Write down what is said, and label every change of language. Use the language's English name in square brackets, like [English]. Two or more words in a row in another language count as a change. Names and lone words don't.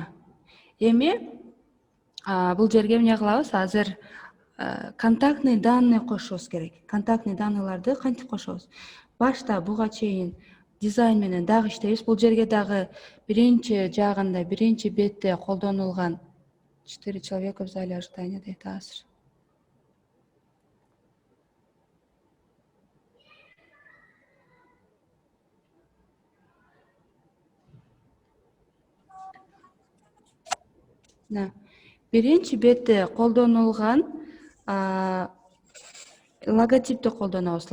[Kyrgyz] Эми бул жерге эмне кылабыз? Азыр [Russian] контактный данные [Kyrgyz] кошубуз керек. [Russian] Контактный данныйларды [Kyrgyz] кантип кошобуз? Башта буга чейин дизайн менен дагы иштейбиз. Бул жерге дагы биринчи жагында, биринчи бетте колдонулган [Russian] 4 человека в зале ожидания [Kyrgyz] дейт азыр. Биринчи бетте колдонулган логотипти колдонобуз.